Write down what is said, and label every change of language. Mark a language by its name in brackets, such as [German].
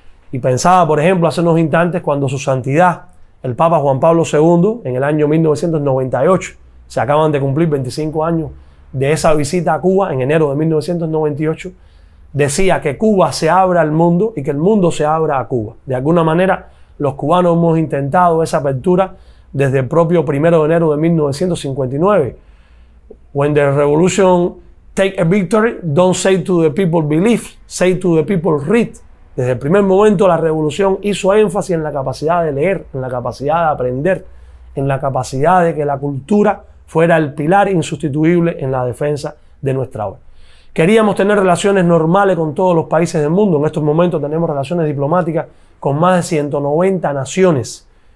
[Spanish] Y pensaba, por ejemplo, hace unos instantes cuando su santidad, el Papa Juan Pablo II, en el año 1998, se acaban de cumplir 25 años de esa visita a Cuba, en enero de 1998, decía que Cuba se abra al mundo y que el mundo se abra a Cuba. De alguna manera, los cubanos hemos intentado esa apertura desde el propio 1 de enero de 1959. [English] When the revolution take a victory, don't say to the people believe, say to the people read. [Spanish] Desde el primer momento la revolución hizo énfasis en la capacidad de leer, en la capacidad de aprender, en la capacidad de que la cultura fuera el pilar insustituible en la defensa de nuestra obra. Queríamos tener relaciones normales con todos los países del mundo. En estos momentos tenemos relaciones diplomáticas con más de 190 naciones.